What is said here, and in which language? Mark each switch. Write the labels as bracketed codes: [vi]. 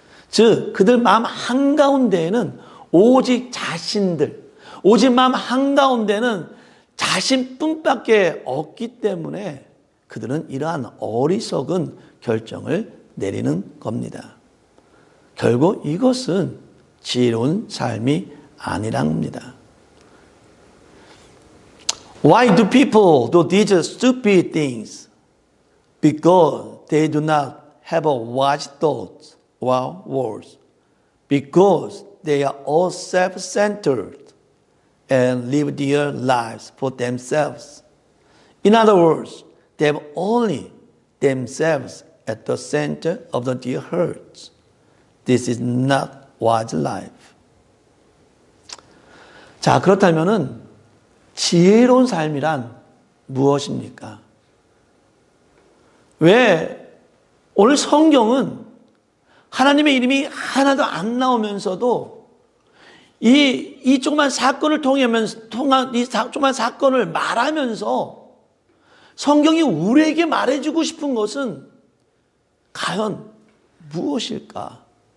[ko] 즉, 그들 마음 한가운데에는 오직 자신들, 오직 마음 한가운데는 자신뿐밖에 없기 때문에 그들은 이러한 어리석은 결정을 내리는 겁니다. 결국 이것은 지혜로운 삶이 아니란 겁니다. [en] Why do people do these stupid things? Because they do not have a wise thought or words. Because they are all self-centered and live their lives for themselves. In other words, they have only themselves at the center of their hearts. This is not wise life. [ko] 자, 그렇다면은 지혜로운 삶이란 무엇입니까? 왜 오늘 성경은 하나님의 이름이 하나도 안 나오면서도 이 조그만 사건을 이 조그만 사건을 말하면서 성경이 우리에게 말해주고 싶은 것은 과연 무엇일까?